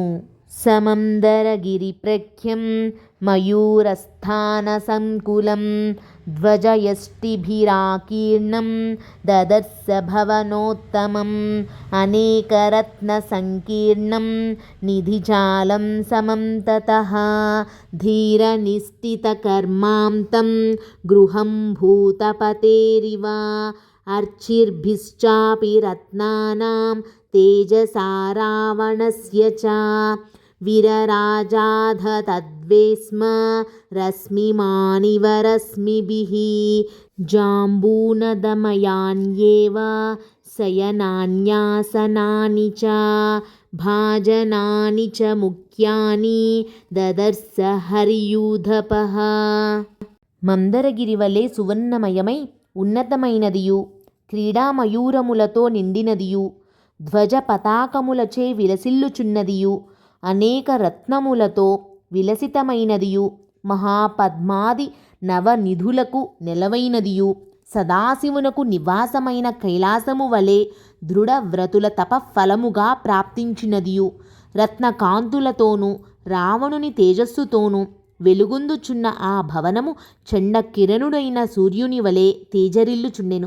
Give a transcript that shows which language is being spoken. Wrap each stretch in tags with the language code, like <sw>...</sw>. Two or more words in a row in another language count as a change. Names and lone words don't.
<sa>సమందరగిరిప్రఖ్యం మయూరస్థానసంకులం ధ్వజయష్టిభిరాకీర్ణం దదర్శ భవనోత్తమం అనేకరత్నసంకీర్ణం నిధిజాలం సమం తతః ధీరనిష్ఠితకర్మాంతం గృహం భూతపతేరివ अर्चिर्भिश्चापि रत्नानां तेजसा रावणस्य च विरराजाधतद्वे स्म रश्मिमानिव रश्मिभिः जाम्बूनदमयान्येव शयनान्यासनानि च भाजनानि च मुख्यानि ददर्श हरियूधपः.</sa> <te>మందరగిరి వలె సువర్ణమయమై ఉన్నతమైనదియు, క్రీడామయూరములతో నిండినదియు, ధ్వజ పతాకములచే విలసిల్లుచున్నదియు, అనేక రత్నములతో విలసితమైనదియు, మహాపద్మాది నవనిధులకు నెలవైనదియు, సదాశివునకు నివాసమైన కైలాసము వలె దృఢవ్రతుల తపఫలముగా ప్రాప్తించినదియు, రత్నకాంతులతోనూ రావణుని తేజస్సుతోనూ వెలుగొందుచున్న ఆ భవనము చండ కిరణుడైన సూర్యుని వలె తేజరిల్లుచుండెను.</te>